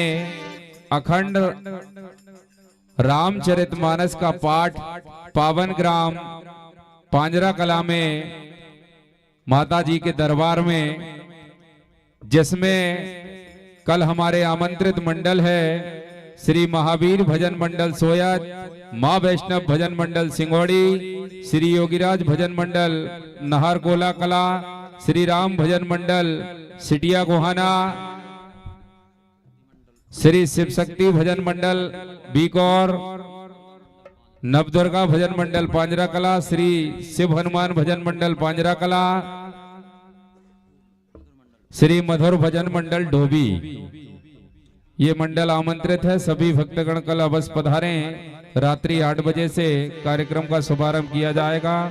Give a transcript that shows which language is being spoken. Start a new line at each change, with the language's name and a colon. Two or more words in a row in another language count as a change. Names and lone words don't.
Hindi: अखंड रामचरितमानस का पाठ पावन ग्राम पांजरा कला में माता जी के दरबार में, जिसमें कल हमारे आमंत्रित मंडल है श्री महावीर भजन मंडल सोया, मां वैष्णव भजन मंडल सिंगोड़ी, श्री योगीराज भजन मंडल नहरकोला कला, श्री राम भजन मंडल सिटिया गोहाना, श्री शिव शक्ति भजन मंडल बीकौर, नवदुर्गा भजन मंडल पांजरा कला, श्री शिव हनुमान भजन मंडल पांजरा कला, श्री मधुर भजन मंडल डोबी। ये मंडल आमंत्रित है। सभी भक्तगण कल अवश्य पधारें। रात्रि 8 बजे से कार्यक्रम का शुभारंभ किया जाएगा।